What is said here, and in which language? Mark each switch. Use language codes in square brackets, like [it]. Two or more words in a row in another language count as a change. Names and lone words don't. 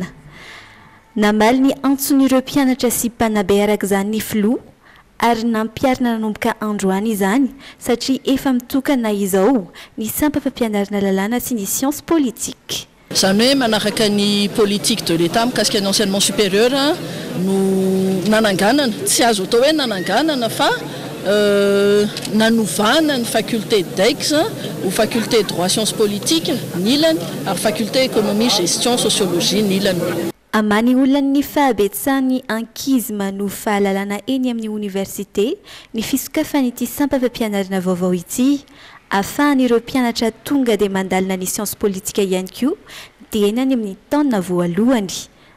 [mg] Namaly ny antson'ireo mpianatra sy mpanabe araka izany ny filoha ary nampiarina nanomboka androany izany satria efa mitokana izao ny sampam-pampianarana lalàna sy ny [fr] sciences politique. [mg] Izany hoe manaraka ny [fr] politique de l'État [mg] mikasika ny [fr] enseignement supérieur [mg] no nananganana, tsy azo atao hoe nananganana fa nanovana ny [fr] faculté d'Aix ou faculté droit sciences politiques [mg] nilany ary [fr] faculté économie gestion sociologie [mg] nilany. Amany olona ny fahabetsahany ankizy manohy fahalalana eny amin'ny université ny fisokafan'ity sampam-pampianarana vaovao ity ahafahan'ireo mpianatra tonga dia mandalina ny [fr] sciences politique [mg] ihany koa dia eny any amin'ny taona voalohany.